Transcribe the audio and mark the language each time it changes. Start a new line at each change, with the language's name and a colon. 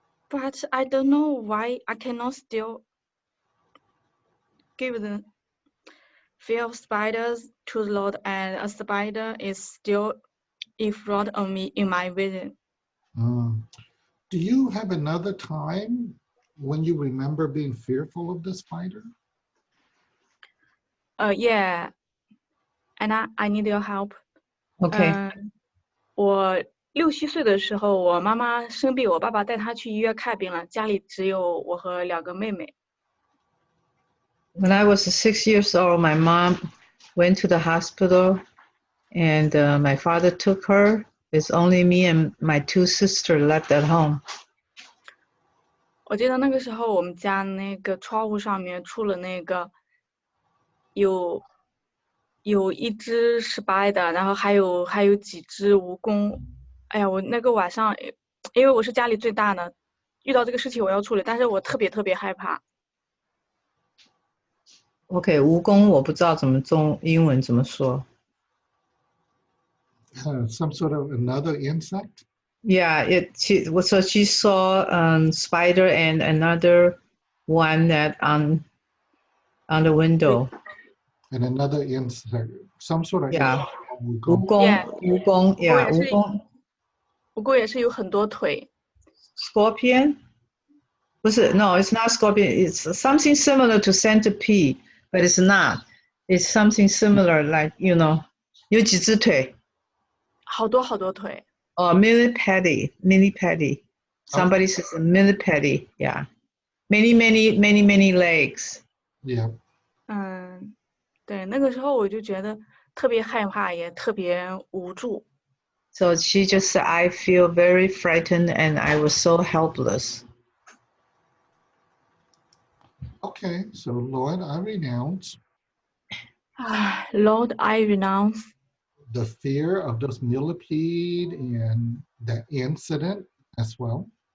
English: but I don't know why I cannot still give the fear of spiders to the Lord, and a spider is still in front of me in my vision. Mm. Do you have another time when you remember being fearful of the spider? Yeah, and I need your help. Okay.
Chinese: 我6、7岁的时候，我妈妈生病，我爸爸带她去医院看病了，家里只有我和2个妹妹。
English: When I was 6 years old, my mom went to the hospital, and my father took her. It's only me and my 2 sisters left at home.
Chinese: 我记得那个时候，我们家那个窗户上面出了那个有一只spider，然后还有几只蜈蚣。哎呀，我那个晚上，因为我是家里最大的，遇到这个事情我要处理，但是我特别害怕。 Okay, 蜈蚣我不知道怎么英文怎么说。
English: Some sort of another insect? Yeah, so she saw spider and another one that on the window. And another insect, some sort of Yeah. insect called
Chinese: 蜈 wukong. 蚣
English: Yeah.
Chinese: 蜈蚣 yeah 蜈蚣蜈蚣也是有很多腿。
English: scorpion
Chinese: 不是
English: no it's not scorpion, it's something similar to centipede, but it's not. It's something similar, like
Chinese: 有几只腿。好多腿。
English: millipede. Somebody says a millipede. Yeah, many legs. Yeah.
Chinese: 对，那个时候我就觉得特别害怕，也特别无助。
English: So she just said, I feel very frightened and I was so helpless. Okay, so Lord, I renounce Lord, I renounce the fear of this millipede and that incident as well.